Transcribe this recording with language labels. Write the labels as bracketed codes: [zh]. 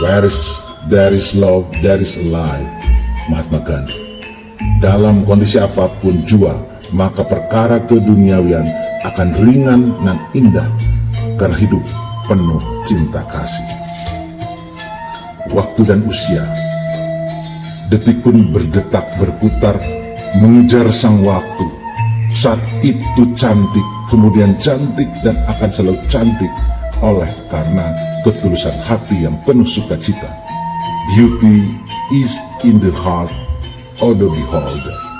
[en] Where there is love, there is a life. Mahatma Gandhi. [id] Dalam kondisi apapun jua, maka perkara keduniawian akan ringan dan indah karena hidup penuh cinta kasih. Waktu dan usia, detik pun berdetak berputar mengejar sang waktu. Saat itu cantik, kemudian cantik dan akan selalu cantik oleh karena ketulusan hati yang penuh sukacita. [en] Beauty is in the heart of the beholder.